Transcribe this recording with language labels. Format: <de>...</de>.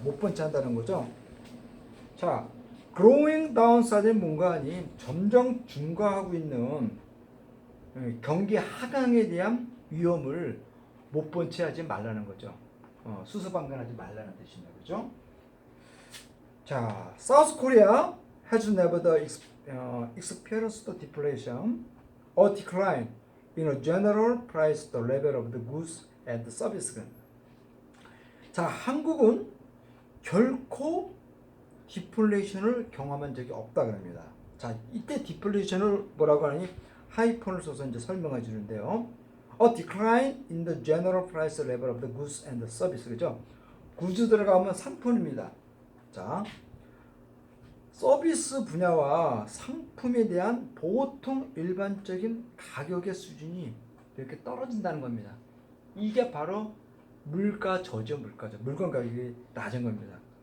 <ko>못 본 채 한다는 거죠. 자,</ko> <en>growing downside</en> <ko>는 뭔가 하니 점점 증가하고 있는 경기 하강에 대한 위험을 못 본 채 하지 말라는 거죠. 수수방관하지 말라는 뜻입니다. 그죠? 자,</ko> <en>South Korea has never experienced deflation or decline in a general price the level of the goods and services.</en> <ko>자, 한국은 결코 디플레이션을 경험한 적이 없다 그럽니다. 자, 이때 디플레이션을 뭐라고 하니 하이폰을 써서 이제 설명해 주는데요.</ko> <en>A decline in the general price level of the goods and services.</en> <ko>그죠? 구즈 들어가면 상품입니다. 자, 서비스 분야와 상품에 대한 보통 일반적인 가격의 수준이 이렇게 떨어진다는 겁니다. 이게 바로 물가 저죠, 물가죠. 물건 가격이 낮은 겁니다.</ko>